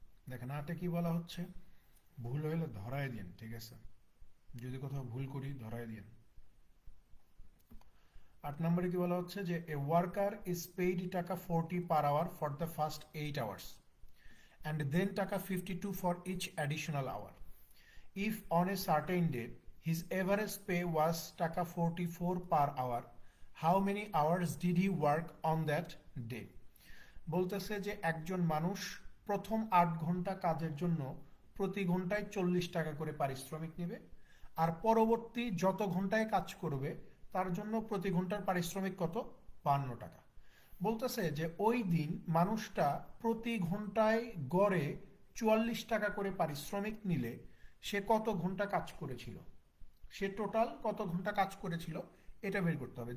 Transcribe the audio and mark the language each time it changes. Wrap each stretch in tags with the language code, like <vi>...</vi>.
<bn>দেখেন 8-এ কি বলা হচ্ছে? ভুল হইলে ধরায় দিন, ঠিক আছে? যদি কোথাও ভুল করি ধরায় দিন। 8 নম্বরে কি বলা হচ্ছে যে</bn> <en>A worker is paid taka 40 per hour for the first 8 hours and then taka 52 for each additional hour. If on a certain day his average pay was taka 44 per hour, how many hours did he work on that day?</en> <bn>বলতেছে যে একজন মানুষ প্রথম 8 ঘন্টা কাজের জন্য প্রতি ঘন্টায় 40 টাকা করে পারিশ্রমিক নেবে, আর পরবর্তী যত ঘন্টায় কাজ করবে তার জন্য প্রতি ঘন্টার পারিশ্রমিক কত? 52 টাকা। বলতেছে যে ওই দিন মানুষটা প্রতি ঘন্টায় গড়ে 44 টাকা করে পারিশ্রমিক নিলে সে কত ঘন্টা কাজ করেছিল, সে টোটাল কত ঘন্টা কাজ করেছিল এটা বের করতে হবে।</bn>